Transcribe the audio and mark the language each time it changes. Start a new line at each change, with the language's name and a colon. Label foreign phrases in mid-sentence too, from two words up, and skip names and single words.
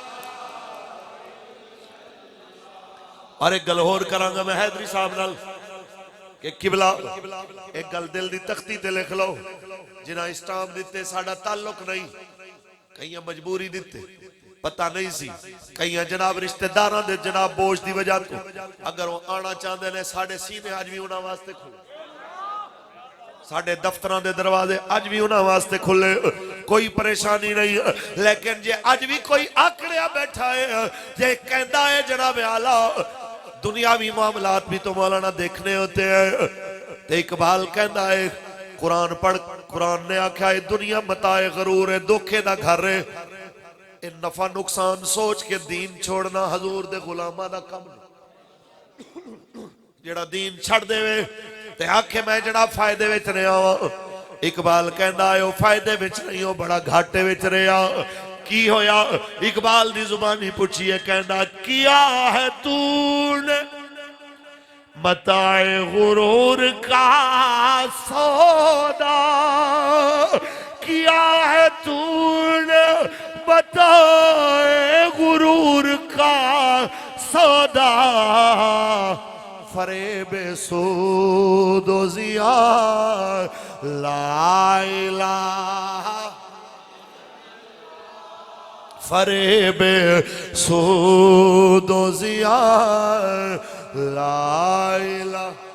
Punjabi: اور ایک گل اور کرانگا میں حیدری صاحب نال کہ قبلہ ایک گل دل دی تختی تے لکھ لو، جنہ اسٹام دیتے ساڑھا تعلق نہیں، کہیں مجبوری دیتے پتہ نہیں سی، کہیں جناب رشتہ داران دے جناب بوجھ دی وجہ تو
Urdu: اگر وہ آنا چاہتے ہیں
Punjabi: ساڑھے سینے آج بھی انہاں واسطے کھولے، ساڑھے دفتران دے دروازے آج بھی انہاں واسطے کھلے، کوئی پریشانی نہیں. لیکن جے آج بھی کوئی آکڑیا بیٹھا ہے، جے کہندہ ہے جناب اعلیٰ دنیاوی معاملات
Urdu: بھی تو مولانا دیکھنے ہوتے ہیں،
Punjabi: تے اقبال کہندہ ہے قرآن پڑھ، قرآن نے آکھا ہے دنیا متاع غرور ہے، دھوکے دا گھر ہے. ان نفع نقصان سوچ کے دین چھوڑنا حضور دے غلامہ دا کم نہیں. جڑا دین چھڑ دے وے تے آکھے میں جڑا فائدے وچ رہے ہوں، اقبال کہندہ ہے وہ فائدے وچ نہیں ہو بڑا گھاٹے وچ رہے ہوں. کی ہویا اقبال دی زبانی پوچھئے کہندہ
Urdu: کیا ہے تو نے متاع غرور کا سودا، کیا ہے تو نے متاع غرور کا سودا، فریب سود و زیان لا الہ، فریب سود و زیان لا الہ.